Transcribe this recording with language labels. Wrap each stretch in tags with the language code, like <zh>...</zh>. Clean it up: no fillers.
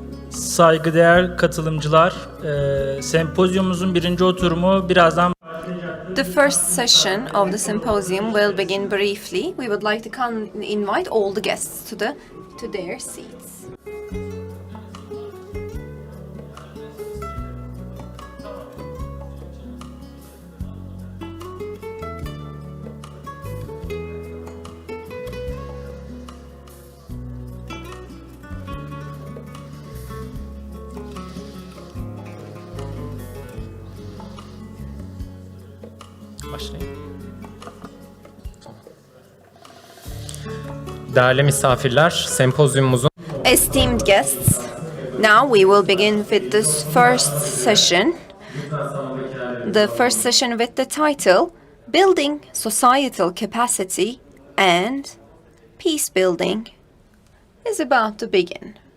<tr>saygıdeğer katılımcılar, sempozyumumuzun birinci oturumu birazdan</tr> <en>The first session of the symposium will begin briefly. We would like to invite all the guests to their seats.</en> <tr>Başlayın. Değerli misafirler, sempozyumumuzun</tr> <en>Esteemed guests, now we will begin with this first session. The first session with the title Building Societal Capacity and Peace Building is about to begin.</en>